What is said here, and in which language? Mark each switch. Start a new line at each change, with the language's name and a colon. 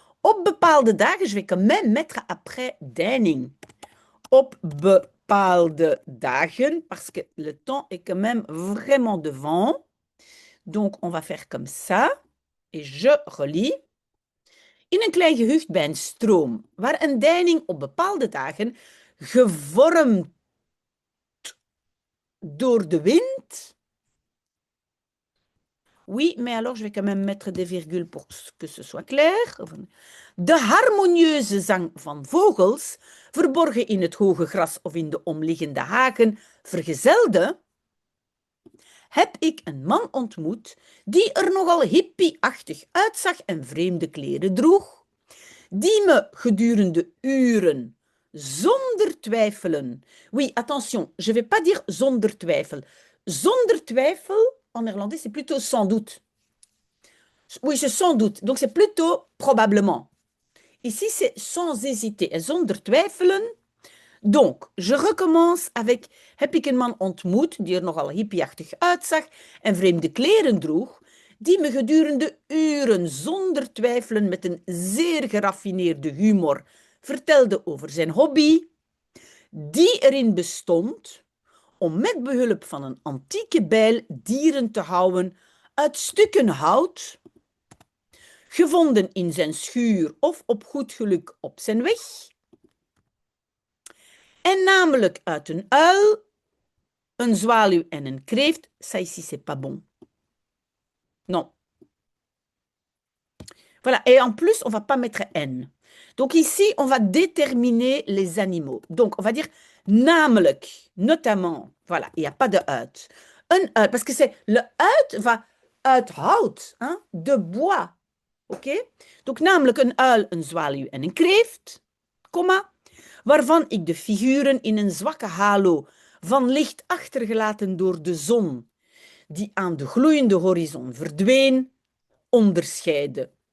Dutch: Op bepaalde dagen,
French: je vais quand même mettre après deining.
Dutch: Op bepaalde dagen,
French: parce que le temps est quand même vraiment devant. Donc, on va faire comme ça. Et je relis.
Dutch: In een klein gehucht bij een stroom, waar een deining op bepaalde dagen gevormd door de wind.
French: Oui, mais alors je vais quand même mettre des virgules pour que ce soit clair.
Dutch: De harmonieuze zang van vogels, verborgen in het hoge gras of in de omliggende hagen, vergezelde, heb ik een man ontmoet die er nogal hippie-achtig uitzag en vreemde kleren droeg, die me gedurende uren, zonder twijfelen,
French: oui, attention, je ne vais pas dire zonder twijfel, zonder twijfel, en néerlandais, c'est plutôt sans doute. Oui, c'est sans doute, donc c'est plutôt probablement. Ici, c'est sans hésiter en
Dutch: zonder twijfelen.
French: Donc, je recommence avec
Dutch: heb ik een man ontmoet die er nogal hippieachtig uitzag en vreemde kleren droeg, die me gedurende uren zonder twijfelen met een zeer geraffineerde humor vertelde over zijn hobby, die erin bestond om met behulp van een antieke bijl dieren te houden uit stukken hout, gevonden in zijn schuur of op goed geluk op zijn weg. En namelijk uit een uil, een zwaluw en een kreeft.
French: Ça ici, c'est pas bon. Non. Voilà. Et en plus, on va pas mettre N. Donc ici, on va déterminer les animaux. Donc, on va dire namelijk, notamment. Voilà, il n'y a pas de uit. Un uit, parce que c'est le uit va
Dutch: uit hout,
French: hein, de bois. OK?
Dutch: Donc, namelijk een uil, een zwaluw en een kreeft, komma, waarvan ik de figuren in een zwakke halo van licht achtergelaten door de zon, die aan de gloeiende horizon verdween, onderscheiden.